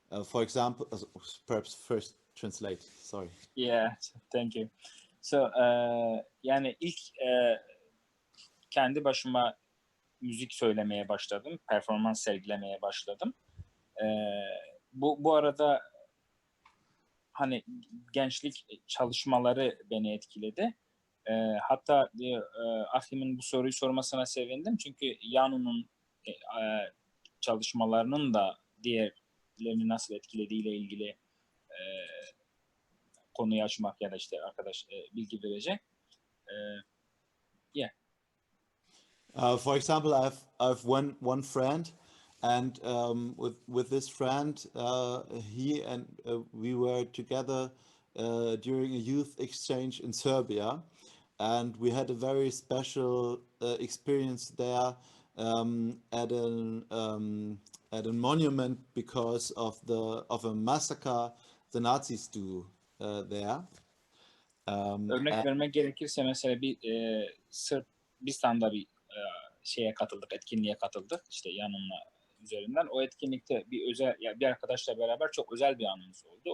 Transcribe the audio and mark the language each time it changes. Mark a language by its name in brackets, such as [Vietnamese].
[English] For example, perhaps first translate. Sorry. Yeah, thank you. [Turkish] So, yani ilk kendi başıma müzik söylemeye başladım, performans sergilemeye başladım. Bu arada hani gençlik çalışmaları beni etkiledi. Hatta Ahim'in bu soruyu sormasına sevindim, çünkü Yanu'nun çalışmalarının da diğerlerini nasıl etkilediğiyle ilgili konuyu açmak ya da işte arkadaş bilgi verecek. [English] Yeah. For example, I've one friend, and with this friend, he and we were together during a youth exchange in Serbia, and we had a very special experience there at a monument because of a massacre the Nazis do there. [Turkish] Örnek vermek gerekirse mesela bir Sırbistan'da bir şeye katıldık, etkinliğe katıldık işte Yanun'la üzerinden. O etkinlikte bir özel, ya bir arkadaşla beraber çok özel bir anımız oldu.